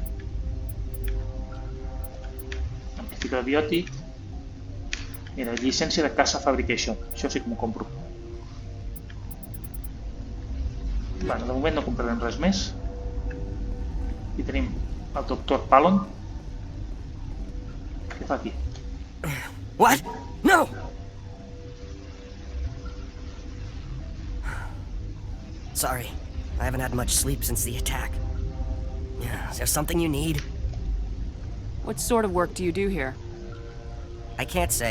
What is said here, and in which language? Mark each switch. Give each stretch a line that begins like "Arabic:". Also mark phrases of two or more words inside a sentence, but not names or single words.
Catalan: Amplificador biòtic. Mira, llicència de Casa Fabrication, això sí que m'ho compro. Bueno, de moment no comprarem res més. Aquí tenim el Dr. Palon. Què fa aquí?
English: What? No! Sorry, I haven't had much sleep since the attack. Is there something you need? What sort of work do you do here? I can't say.